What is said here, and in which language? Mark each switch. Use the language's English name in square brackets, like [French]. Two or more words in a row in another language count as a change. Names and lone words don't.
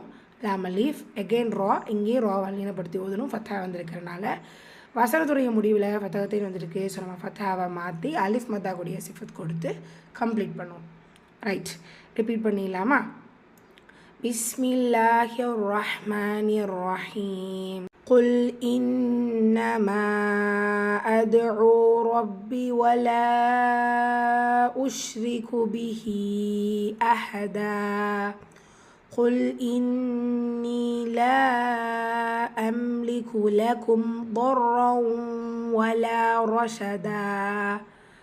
[Tamil] லாமலீஃப் எகெயின் ரா இங்கேயும் ரா வல்லினப்படுத்தி ஓதணும். ஃபத்தா வந்திருக்கிறனால வசனத்துடைய முடிவில் ஃபத்தகத்தையும் வந்திருக்கு. ஸோ நம்ம ஃபத்தாவை மாற்றி அலிஃப் மத்தா கூடிய சிஃபத் கொடுத்து கம்ப்ளீட் பண்ணுவோம். ரைட், ரிப்பீட் பண்ணிடலாமா? [Arabic] بسم الله الرحمن الرحيم. قل إنما أدعو ربي ولا أشرك به أحدا. قل إني لا أملك لكم ضرا ولا رشدا.